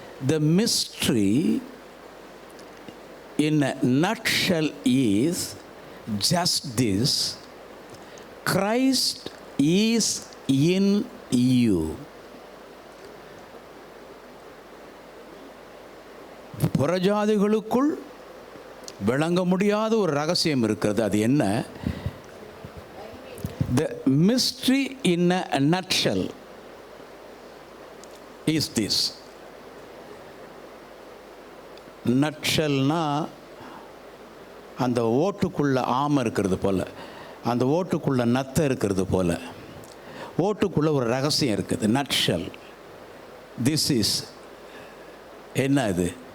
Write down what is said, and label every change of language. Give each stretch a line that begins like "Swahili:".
English: The mystery in a nutshell is just this: Christ is in you.
Tamil: புறஜாதிகளுக்குள் விளங்க முடியாத ஒரு ரகசியம் இருக்கிறது. அது என்ன?
English: The mystery in a nutshell is this.
Tamil: நட்ஷல்னா அந்த ஓட்டுக்குள்ள ஆமை இருக்கிறது போல், அந்த ஓட்டுக்குள்ள நத்தை இருக்கிறது போல், ஓட்டுக்குள்ள ஒரு ரகசியம் இருக்குது. நட்ஷல்.
English: this is
Tamil: என்ன அது?